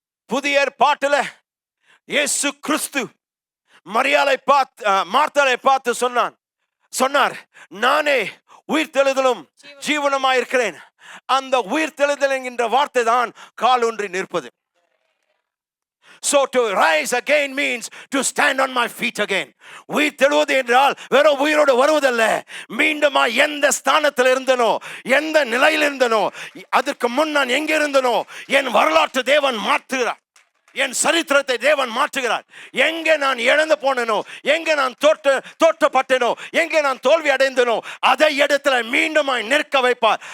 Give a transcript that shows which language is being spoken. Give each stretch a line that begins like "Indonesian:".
Tamil: புதிய ஏற்பாட்டுல இயேசு கிறிஸ்து மரியாளை பார்த்து, மார்த்தாளை பார்த்து சொன்னார், நானே உயிர்த்தெழுதலும் ஜீவனுமாயிருக்கிறேன். அந்த உயிர்த்தெழுதல் என்கின்ற வார்த்தை தான் காலொன்றி நிற்பது.
English: So to rise again means to stand on my feet again.
Tamil: உயிர் தெழுவது என்றால் வெறும் உயிரோடு வருவதல்ல, மீண்டுமா எந்த ஸ்தானத்தில் இருந்தனோ, எந்த நிலையில் இருந்தனோ, அதற்கு முன் நான் எங்கே இருந்தனோ என் வரலாற்று தேவன் மாற்றுகிறார், என் சரித்திரத்தை தேவன் மாற்றுகிறார். எங்கே நான் இழந்து போனேனோ, எங்கே நான் தோற்றப்பட்டேனோ, எங்கே நான் தோல்வி அடைந்தனோ அதை இடத்துல மீண்டுமாய் நிற்க வைப்பார்.